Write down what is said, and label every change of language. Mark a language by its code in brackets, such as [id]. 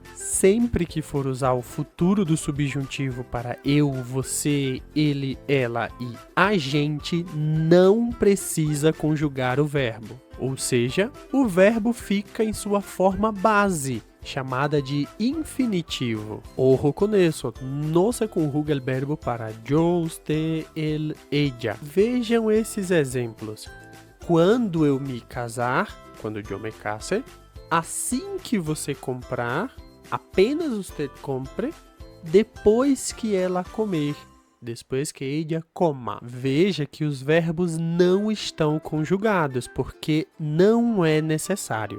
[pt] Sempre que for usar o futuro do subjuntivo para eu, você, ele, ela e a gente, não precisa conjugar o verbo. Ou seja, o verbo fica em sua forma base, chamada de infinitivo. [es] Ojo con eso, no se conjuga el verbo para yo, usted, él, ella. [pt] Vejam esses exemplos. Quando eu me casar, quando eu me case, assim que você comprar, apenas você compre, depois que ela comer, depois que ela coma. Veja que os verbos não estão conjugados, porque não é necessário.